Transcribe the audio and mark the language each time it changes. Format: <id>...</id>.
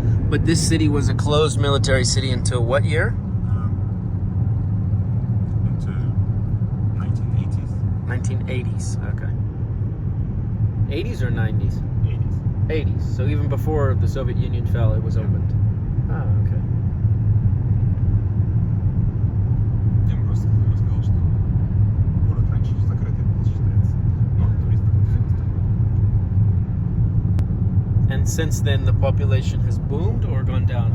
<en>But this city was a closed military city until what year? Into 1980s. 1980s, okay. 80s or 90s? 80s. 80s. So even before the Soviet Union fell, it was opened. Ah, okay.</en> <ru>Я им просто рассказал, что город раньше закрытый был, считается. Но туристов</ru> <en>And since then, the population has boomed or gone down?</en>